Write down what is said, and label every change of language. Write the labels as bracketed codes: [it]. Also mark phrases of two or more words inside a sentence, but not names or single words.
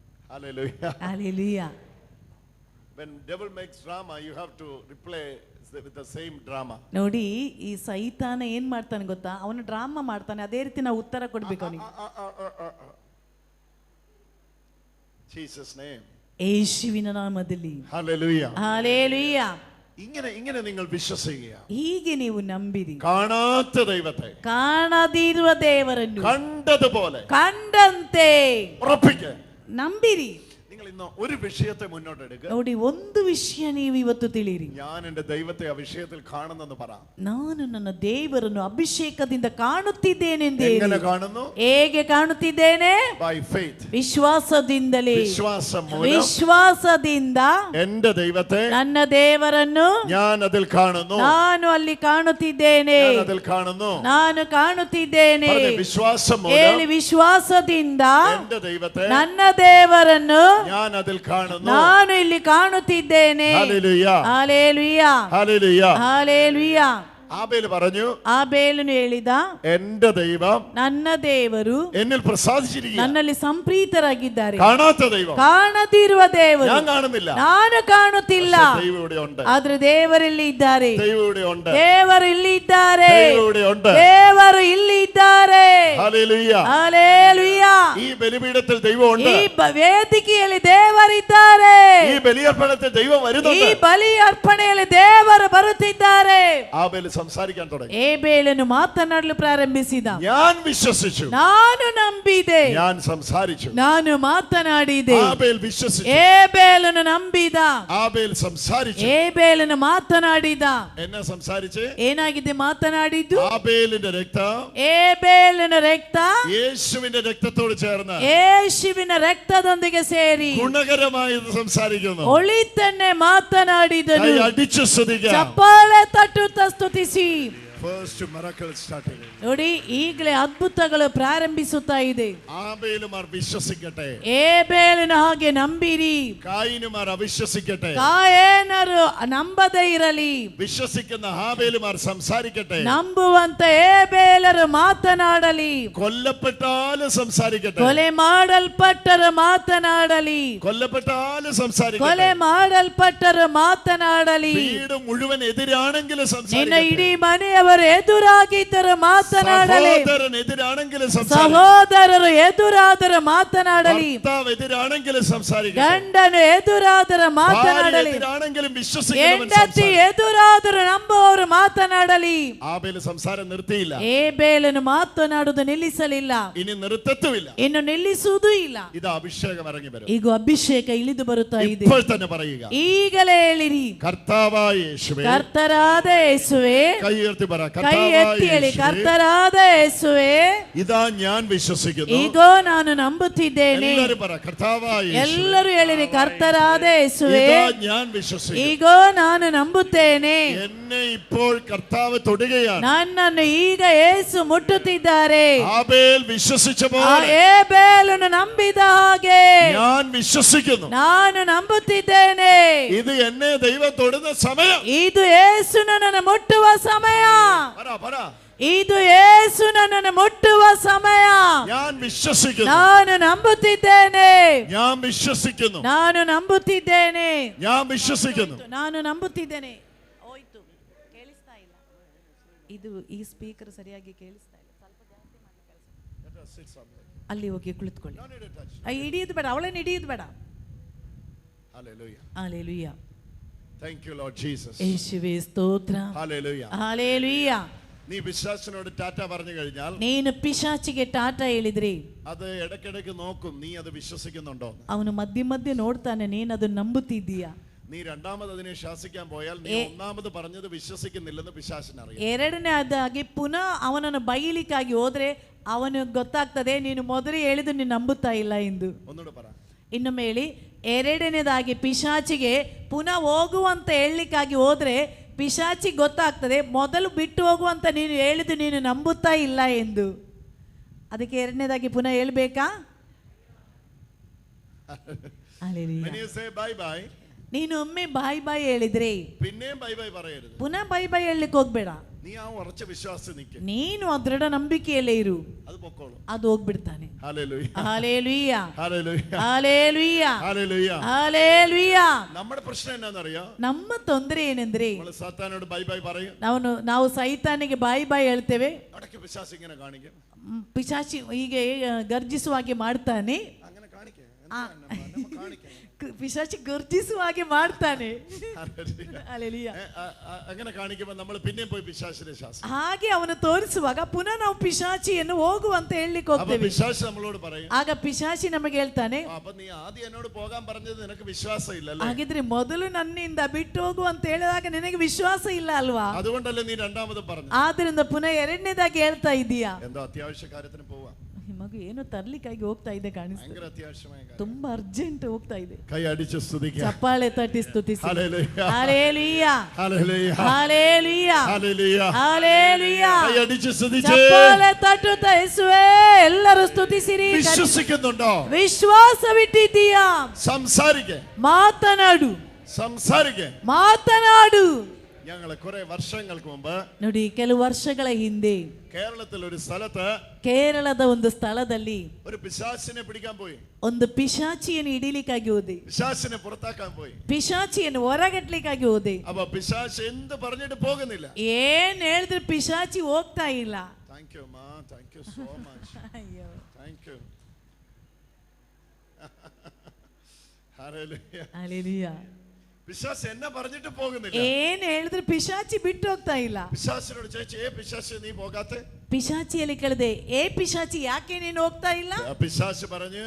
[en] Hallelujah. Hallelujah. When devil makes drama, you have to replay with the same drama. [kn] ನೋಡಿ, ಈ ಸೈತಾನ ಏನ್ ಮಾಡ್ತಾನೆ ಗೊತ್ತಾ, ಅವನು ಡ್ರಾಮಾ ಮಾಡ್ತಾನೆ, ಅದೇ ರೀತಿ ನಾವು ಉತ್ತರ ಕೊಡ್ಬೇಕು ಅವನಿಗೆ. [en] Jesus name. [kn] ಯೇಸುವಿನ ನಾಮದಲ್ಲಿ. [en] Hallelujah. Hallelujah. [ml] ഇങ്ങനെ നിങ്ങൾ വിശ്വസിക്കുക. [kn] ಹೀಗೆ ನೀವು ನಂಬಿರಿ. [ml] കാണാത്ത ദൈവത്തെ [kn] ಕಾಣದಿರುವ ದೇವರನ್ನು [ml] കണ്ടതുപോലെ [kn] ಕಂಡಂತೆ [ml] ഉറപ്പിക്കുക. [kn] ನಂಬಿರಿ. [ml] നിങ്ങൾ ഇന്ന് ഒരു വിഷയത്തെ മുന്നോട്ട് എടുക്കുക. [kn] ನೋಡಿ, ಒಂದು ವಿಷಯ ನೀವು ಇವತ್ತು ತಿಳಿಯಿರಿ. [ml] ഞാൻ എൻ്റെ ദൈവത്തെ ആ വിഷയത്തിൽ കാണുന്നെന്ന് പറ. [kn] ನಾನು ನನ್ನ ದೇವರನ್ನು ಅಭಿಷೇಕದಿಂದ ಕಾಣುತ್ತಿದ್ದೇನೆಂದು ಹೇಳಿ. [ml] എങ്ങനെ കാണുന്നു? [kn] ಹೇಗೆ ಕಾಣುತ್ತಿದ್ದೇನೆ? [en] By faith. [kn] ವಿಶ್ವಾಸದಿಂದಲೇ. [ml] വിശ്വാസം മൂലം [kn] ವಿಶ್ವಾಸದಿಂದ [ml] എൻ്റെ ദൈവത്തെ [kn] ನನ್ನ ದೇವರನ್ನು [ml] ഞാൻ അതിൽ കാണുന്നു. [kn] ನಾನು ಅಲ್ಲಿ ಕಾಣುತ್ತಿದ್ದೇನೆ. [ml] ഞാൻ അതിൽ കാണുന്നു. [kn] ನಾನು ಕಾಣುತ್ತಿದ್ದೇನೆ. [ml] വിശ്വാസം [kn] ಹೇಳಿ, [ml] മൂലം [kn] ವಿಶ್ವಾಸದಿಂದ [ml] എൻ്റെ ദൈവത്തെ [kn] ನನ್ನ ದೇವರನ್ನು [ml] ഞാൻ അതിൽ കാണുന്നു. [kn] ನಾನು ಇಲ್ಲಿ ಕಾಣುತ್ತಿದ್ದೇನೆ. [ml] ഹല്ലേലൂയ. ഹല്ലേലൂയ. ഹല്ലേലൂയ. ഹല്ലേലൂയ. ആബേൽ പറഞ്ഞു, [kn] ಆಬೇಲನು ಹೇಳಿದ, [ml] എൻ്റെ ദൈവം [kn] ನನ್ನ ದೇವರು [ml] എന്നിൽ പ്രസാദിച്ചിരിക്കുന്നു. [kn] ನನ್ನಲ್ಲಿ ಸಂಪ್ರೀತರಾಗಿದ್ದಾರೆ. [ml] കാണാത്ത ദൈവം, [kn] ಕಾಣದಿರುವ ದೇವರು, [ml] ഞാൻ കാണുന്നില്ല, [kn] ನಾನು ಕಾಣುತ್ತಿಲ್ಲ, [ml] ദൈവം ഇവിടെ ഉണ്ട്. [kn] ಆದ್ರೆ ದೇವರಲ್ಲಿ ಇದ್ದಾರೆ. [ml] ദൈവം ഇവിടെ ഉണ്ട്. [kn] ದೇವರು ಇಲ್ಲಿ ಇದ್ದಾರೆ. [ml] ദൈവം ഇവിടെ ഉണ്ട്. [kn] ದೇವರು ಇಲ್ಲಿ ಇದ್ದಾರೆ. [ml] ഹല്ലേലൂയ. [kn] ಹಲ್ಲೆಲೂಯ. [ml] ഈ ബലിപീഠത്തിൽ ദൈവം ഉണ്ട്. [kn] ಈ ವೇದಿಕೆಯಲ್ಲಿ ದೇವರಿದ್ದಾರೆ. [ml] ഈ ബലിയർപ്പണത്തിൽ ദൈവം [kn] ಈ [ml] വരുന്നുണ്ട്. [kn] ಬಲಿ ಅರ್ಪಣೆಯಲ್ಲಿ ದೇವರು ಬರುತ್ತಿದ್ದಾರೆ. [ml] ആബേൽ സംസാരിക്കാൻ തുടങ്ങി. [kn] ഏബേലನು ಮಾತನಾಡಲು ಪ್ರಾರಂಭಿಸಿದ. [ml] ഞാൻ വിശ്വസിച്ചു, [kn] ನಾನು ನಂಬಿದೆ, [ml] ഞാൻ സംസാരിച്ചു. [kn] ನಾನು ಮಾತನಾಡಿದೆ. [ml] ആബേൽ വിശ്വസിച്ചു, [kn] ഏബേലನು ನಂಬಿದ. [ml] ആബേൽ സംസാരിച്ചു. [kn] ಏಬೇಲನು ಮಾತನಾಡಿದ. [ml] എന്നെ സംസാരിച്ച് [kn] ಏನಾಗಿದೆ ಮಾತನಾಡಿದ್ದು? [ml] ആബേലിന്റെ രക്തം [kn] ಏಬೇಲನ ರಕ್ತ [ml] യേശുവിന്റെ രക്തത്തോട് ചേർന്ന് [kn] ಯೇಸುವಿನ ರಕ್ತದೊಂದಿಗೆ ಸೇರಿ [ml] ഗുണകരമായി സംസാരിക്കുന്നു. [kn] ಒಳಿತನ್ನೇ ಮಾತನಾಡಿದನು. [ml] കൈ അടിച്ചു സ്തുതിക്കാം. [kn] ಚಪ್ಪಾಳೆ ತಟ್ಟುತ್ತಾ ಸ್ತುತಿಸಿ. [en] First miracle starting. [kn] ನೋಡಿ, ಈಗಲೇ ಅದ್ಭುತಗಳು ಪ್ರಾರಂಭಿಸುತ್ತಾ ಇದೆ. [ml] ആബേലുമാർ വിശ്വസിക്കട്ടെ, [kn] ಏಬೇಲನ ಹಾಗೆ ನಂಬಿರಿ. [ml] കായിനുമാർ അവിശ്വസിക്കട്ടെ. [kn] ಕಾಯೇನರು ನಂಬದೇ ಇರಲಿ. [ml] വിശ്വസിക്കുന്ന ആബേലുമാർ സംസാരിക്കട്ടെ. [kn] ನಂಬುವಂತ ಏಬೇಲರು ಮಾತನಾಡಲಿ. [ml] കൊല്ലപ്പെട്ടാലും സംസാരിക്കട്ടെ. [kn] ಕೊಲೆ ಮಾಡಲ್ಪಟ್ಟರು ಮಾತನಾಡಲಿ. [ml] കൊല്ലപ്പെട്ടാലും സംസാരിക്കട്ടെ. [kn] ಕೊಲೆ ಮಾಡಲ್ಪಟ್ಟರು ಮಾತನಾಡಲಿ. [ml] വീട് മുഴുവൻ എതിരാണെങ്കിലും [kn] ನಿನ್ನ [ml] സംസാരിക്കട്ടെ. [kn] ಇಡೀ ಮನೆಯವರು ಎದುರಾಗಿದ್ದರು ಮಾತನಾಡಲಿ. [ml] സഹോദരൻ എതിരാണെങ്കിലും സംസാരിക്കട്ടെ. [kn] ಸಹೋದರರು ಎದುರಾದರೂ ಮಾತನಾಡಲಿ. [ml] ഭർത്താവ് എതിരാണെങ്കിലും സംസാരിക്കട്ടെ. [kn] ಗಂಡನು ಎದುರಾದರೂ ಮಾತನಾಡಲಿ. [ml] എതിരാണെങ്കിലും വിശ്വസിക്കുന്നവൻ [kn] ಹೆಂಡತಿ ಎದುರಾದರೂ ನಂಬುವವರು ಮಾತನಾಡಲಿ. [ml] ആബേൽ സംസാരം നിർത്തിയില്ല, [kn] ಏಬೇಲನು ಮಾತನಾಡುವುದು ನಿಲ್ಲಿಸಲಿಲ್ಲ, [ml] ഇനി നിർത്തത്തുമില്ല. [kn] ಇನ್ನು ನಿಲ್ಲಿಸುವುದೂ ಇಲ್ಲ. [ml] ഇത് അഭിഷേകം ഇറങ്ങി വരും. [kn] ಈಗ ಅಭಿಷೇಕ ಇಳಿದು ಬರುತ್ತಾ ಇದೆ. [ml] ഇപ്പോൾ തന്നെ പറയുക, [kn] ಈಗಲೇ ಹೇಳಿರಿ, [ml] കർത്താവായ യേശുവേ. [kn] ಕರ್ತರಾದ ಯೇಸುವೆ. [ml] കൈ ഉയർത്തി പറ, [kn] ಕೈ [ml] കർത്താവായ [kn] ಎತ್ತಿ ಹೇಳಿ, [ml] യേശുവേ. [kn] ಕರ್ತರಾದ ಯೇಸುವೆ. [ml] ഇതാ ഞാൻ വിശ്വസിക്കുന്നു. [kn] ಈಗೋ ನಾನು ನಂಬುತ್ತಿದ್ದೇನೆ. [ml] എല്ലാവരും പറ, കർത്താവായ യേശുവേ. [kn] ಎಲ್ಲರೂ ಹೇಳಿರಿ, ಕರ್ತರಾದ ಯೇಸುವೆ. [ml] ഇതാ ഞാൻ വിശ്വസിക്കുന്നു. [kn] ಈಗೋ ನಾನು ನಂಬುತ್ತೇನೆ. [ml] എന്നെ ഇപ്പോൾ കർത്താവ് തൊടുകയാണ്. [kn] ನನ್ನನ್ನು ಈಗ ಯೇಸು ಮುಟ್ಟುತ್ತಿದ್ದಾರೆ. [ml] ആബേൽ വിശ്വസിച്ച [kn] ಆ [ml] പോലെ [kn] ಏಬೇಲನು ನಂಬಿದ ಹಾಗೆ [ml] ഞാൻ വിശ്വസിക്കുന്നു. [kn] ನಾನು ನಂಬುತ್ತಿದ್ದೇನೆ. [ml] ഇത് എന്നെ ദൈവം തൊടുന്ന സമയം. [kn] ಇದು ಯೇಸು ನನ್ನನ್ನು ಮುಟ್ಟುವ ಸಮಯ. [ml] പറ പറ, [kn] ಇದು ಯೇಸು ನನ್ನನ್ನು ಮುಟ್ಟುವ ಸಮಯ. [ml] ഞാൻ വിശ്വസിക്കുന്നു. [kn] ನಾನು ನಂಬುತ್ತಿದ್ದೇನೆ. [ml] ഞാൻ വിശ്വസിക്കുന്നു. [kn] ನಾನು ನಂಬುತ್ತಿದ್ದೇನೆ. [ml] ഞാൻ വിശ്വസിക്കുന്നു. [kn] ನಾನು ನಂಬುತ್ತಿದ್ದೇನೆ. ಹೋಯ್ತು, ಕೇಳಿಸ್ತಾ ಇಲ್ಲ. ಇದು ಈ ಸ್ಪೀಕರ್ ಸರಿಯಾಗಿ ಕೇಳಿಸ್ತಾ ಇಲ್ಲ. ಸ್ವಲ್ಪ ಜಾಸ್ತಿ ಮಾಡಿ ಅಲ್ಲಿ ಹೋಗಿ ಕುಳಿತುಕೊಳ್ಳಿ. ಹಿಡಿಯೋದು ಬೇಡ, ಅವಳನ್ನು ಹಿಡಿಯೋದು ಬೇಡ. [en] Hallelujah. Hallelujah. Thank you Lord Jesus. [kn] ಯೇಸುವೇ ಸ್ತೋತ್ರ. [en] Hallelujah. Hallelujah. [ml] നീ പിശാചിനോട് ടാറ്റ പറഞ്ഞു കഴിഞ്ഞാൽ, [kn] ನೀನು ಪಿಶಾಚಿಗೆ ಟಾಟಾ ಹೇಳಿದ್ರಿ, [ml] അത് ഇടയ്ക്കിടയ്ക്ക് നോക്കും നീ അത് വിശ്വസിക്കുന്നുണ്ടോ. [kn] ಅವನು ಮಧ್ಯೆ ಮಧ್ಯೆ ನೋಡ್ತಾನೆ, ನೀನು ಅದನ್ನು ನಂಬುತ್ತಿದ್ದೀಯಾ. [ml] നീ രണ്ടാമത് അതിനെ ശാസിക്കാൻ പോയാൽ നീ ഒന്നാമത് പറഞ്ഞത് വിശ്വസിക്കുന്നില്ലെന്ന് പിശാചിനറിയാം. [kn] ಎರಡನೇದಾಗಿ ಪುನಃ ಅವನನ್ನು ಬೈಲಿಕ್ಕಾಗಿ ಹೋದ್ರೆ ಅವನಿಗೆ ಗೊತ್ತಾಗ್ತದೆ, ನೀನು ಮೊದಲೇ ಹೇಳಿದ್ದು ನೀನು ನಂಬುತ್ತಾ ಇಲ್ಲ ಎಂದು. [ml] ഒന്നുകൂടെ പറ. [kn] ಇನ್ನೊಮ್ಮೆ ಹೇಳಿ. ಎರಡನೇದಾಗಿ ಪಿಶಾಚಿಗೆ ಪುನಃ ಹೋಗುವಂತ ಹೇಳಲಿಕ್ಕಾಗಿ ಹೋದ್ರೆ ಪಿಶಾಚಿಗೆ ಗೊತ್ತಾಗ್ತದೆ, ಮೊದಲು ಬಿಟ್ಟು ಹೋಗುವಂತ ನೀನು ಹೇಳಿದ್ದು ನೀನು ನಂಬುತ್ತಾ ಇಲ್ಲ ಎಂದು. ಅದಕ್ಕೆ ಎರಡನೇದಾಗಿ ಪುನಃ ಹೇಳ್ಬೇಕಾ? [en] When you say bye bye, [kn] ನೀನು ಒಮ್ಮೆ [en] bye bye [kn] ಹೇಳಿದ್ರೆ [ml] പിന്നെയും [en] bye bye [ml] പറയരുത്. [kn] ಪುನಃ [en] bye bye [kn] ಹೇಳಲಿಕ್ಕೆ ಹೋಗ್ಬೇಡ. [ml] നീ ആ ഉറച്ച വിശ്വാസത്തിൽ നിൽക്ക്. [kn] ನೀನು ಆ ದೃಢ ನಂಬಿಕೆಯಲ್ಲೇ ಇರು, [ml] അത് പൊക്കോളും. [kn] ಅದು ಹೋಗ್ಬಿಡ್ತಾನೆ. [ml] ഹല്ലേലൂയ, ഹല്ലേലൂയ, ഹല്ലേലൂയ, ഹല്ലേലൂയ, ഹല്ലേലൂയ. ഹല്ലേലൂയ. നമ്മുടെ പ്രശ്നം എന്നാന്നറിയോ? [kn] ನಮ್ಮ ತೊಂದರೆ ಏನೆಂದ್ರೆ [ml] നമ്മൾ സാത്താനോട് [en] bye bye [ml] പറയും. [kn] ನಾವು ಸೈತಾನಿಗೆ [en] bye bye [kn] ಹೇಳ್ತೇವೆ. [ml] അടക്കി പിശാച് ഇങ്ങനെ കാണിക്കും. [kn] ಪಿಶಾಚಿ ಹೀಗೆ ಗರ್ಜಿಸುವ ಹಾಗೆ ಮಾಡ್ತಾನೆ. [ml] അങ്ങനെ കാണിക്കേ, [kn] ಪಿಶಾಚಿ ಗರ್ಜಿಸುವ ಹಾಗೆ ಮಾಡ್ತಾನೆ. ಹಲ್ಲೆಲೂಯ. [ml] അങ്ങനെ കാണിക്കുമ്പോൾ നമ്മൾ പിന്നെയും പോയി പിശാചിനെ ശാസിക്കും. [kn] ಹಾಗೆ ಅವನು ತೋರಿಸುವಾಗ ಪುನಃ ನಾವು ಪಿಶಾಚಿಯನ್ನು ಹೋಗುವಂತ ಹೇಳಲಿಕ್ಕೆ ಹೋಗ್ತೇವೆ. [ml] പിശാച് നമ്മളോട് പറയും, [kn] ಆಗ ಪಿಶಾಚಿ ನಮಗೆ ಹೇಳ್ತಾನೆ, [ml] അപ്പൊ നീ ആദ്യം എന്നോട് പോകാൻ പറഞ്ഞത് നിനക്ക് വിശ്വാസം ഇല്ലല്ലേ? [kn] ಹಾಗಿದ್ರೆ ಮೊದಲು ನನ್ನಿಂದ ಬಿಟ್ಟು ಹೋಗು ಅಂತ ಹೇಳಿದಾಗ ನಿನಗೆ ವಿಶ್ವಾಸ ಇಲ್ಲ ಅಲ್ವಾ? [ml] അതുകൊണ്ടല്ലേ നീ രണ്ടാമത് പറഞ്ഞു. [kn] ಆದ್ರಿಂದ ಪುನಃ ಎರಡನೇದಾಗಿ ಹೇಳ್ತಾ ಇದೀಯಾ? [ml] എന്തോ അത്യാവശ്യ കാര്യത്തിന് പോവാ. [kn] ಮಗು ಏನೋ ತರ್ಲಿಕ್ಕಾಗಿ ಹೋಗ್ತಾ ಇದೆ ಕಾಣಿಸ್ತದೆ. [ml] ഭയങ്കര അത്യാവശ്യമായ കാര്യം. [kn] ತುಂಬಾ ಅರ್ಜೆಂಟ್ ಹೋಗ್ತಾ ಇದೆ. [ml] കൈ അടിച്ച് സ്തുതിക്കുക. [kn] ಚಪ್ಪಾಳೆ ತಟ್ಟಿ ಸ್ತುತಿಸಿ. [ml] ഹല്ലേലൂയ, [kn] ಹಲ್ಲೇಲೂಯ, [ml] ഹല്ലേലൂയ, [kn] ಹಲ್ಲೇಲೂಯ, [ml] ഹല്ലേലൂയ, [kn] ಹಲ್ಲೇಲೂಯ. [ml] കൈ അടിച്ച് സ്തുതിച്ച് [kn] ಚಪ್ಪಾಳೆ ತಟ್ಟುತ್ತಾ ಯೇಸುವೇ ಎಲ್ಲರೂ ಸ್ತುತಿಸಿರಿ. [ml] വിശ്വസിക്കുന്നുണ്ടോ? [kn] ವಿಶ್ವಾಸವಿಟ್ಟಿದ್ದೀಯಾ? [ml] സംസാരിക്കേ, [kn] ಮಾತನಾಡು, [ml] സംസാരിക്കേ, [kn] ಮಾತನಾಡು. [ml] ഞങ്ങൾ കുറെ വർഷങ്ങൾക്ക് മുമ്പ് [kn] ನೋಡಿ, ಕೆಲವು ವರ್ಷಗಳ ಹಿಂದೆ [ml] കേരളത്തിൽ ഒരു സ്ഥലത്ത് [kn] ಕೇರಳದ ಒಂದು ಸ್ಥಳದಲ್ಲಿ [ml] ഒരു പിശാചിനെ പിടിക്കാൻ പോയി. [kn] ಒಂದು ಪಿಶಾಚಿಯನ್ನು ಹಿಡಿಲಿಕ್ಕಾಗಿ ಹೋದೆ. [ml] പിശാചിനെ പുറത്താക്കാൻ പോയി. [kn] ಪಿಶಾಚಿಯನ್ನು ಹೊರಗಟ್ಲಿಕ್ಕಾಗಿ ಹೋದೆ. [ml] അപ്പൊ പിശാച് എന്ത് പറഞ്ഞിട്ട് പോകുന്നില്ല. [kn] ಏನ್ ಹೇಳಿದ್ರೆ ಪಿಶಾಚಿ ಹೋಗ್ತಾ ಇಲ್ಲ. [en] Thank you ma, thank you so much, [kn] ಅಯ್ಯೋ, [en] Thank you. [ml] ഹല്ലേലൂയ, [kn] ಹಲ್ಲೇಲೂಯ. [ml] പിശാച് എന്നെ പറഞ്ഞിട്ട് പോകുന്നില്ല. [kn] ಏನ್ ಹೇಳಿದ್ರೆ ಪಿಶಾಚಿ ಬಿಟ್ಟು ಹೋಗ್ತಾ ಇಲ್ಲ. [ml] പിശാചിനോട് ചോദിച്ചു, പിശാച് നീ പോകാത്തെ? [kn] ಪಿಶಾಚಿಯಲ್ಲಿ ಕೇಳಿದೆ, ಏ ಪಿಶಾಚಿ ಯಾಕೆ ನೀನು ಹೋಗ್ತಾ ಇಲ್ಲ? [ml] പിശാച് പറഞ്ഞു,